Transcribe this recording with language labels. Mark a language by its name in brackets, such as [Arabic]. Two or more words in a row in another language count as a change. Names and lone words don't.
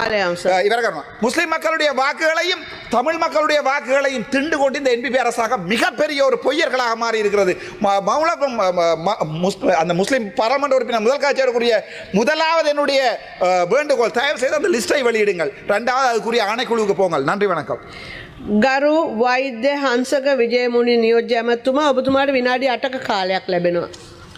[Tamil] முஸ்லிம் மக்களுடைய வாக்குகளையும் தமிழ் மக்களுடைய வாக்குகளையும் திண்டு கொண்டு இந்த என்பிபி அரசாங்கம் மிகப்பெரிய ஒரு பொய்யர்களாக மாறி இருக்கிறது. அந்த முஸ்லிம் பாராளுமன்ற உறுப்பினர் முதல் காட்சியருக்குரிய முதலாவது என்னுடைய வேண்டுகோள், தயவு செய்து அந்த லிஸ்டை வெளியிடுங்கள். 2வது அதுக்குரிய ஆணைக்குழுவுக்கு போங்கள். நன்றி, வணக்கம். [Sinhala] ගරු වෛද්‍ය හංසක විජයමුණි නියෝජ්‍ය ඇමතුමා, ඔබතුමාට විනාඩි 8ක කාලයක් ලැබෙනවා.